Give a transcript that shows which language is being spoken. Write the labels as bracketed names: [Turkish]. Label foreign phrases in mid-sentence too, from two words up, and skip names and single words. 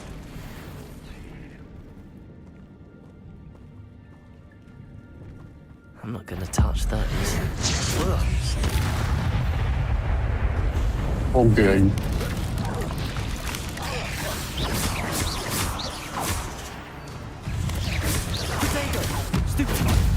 [English] I'm not gonna touch those. [Hindi] हो गया ही [English] Potato! Stupefy!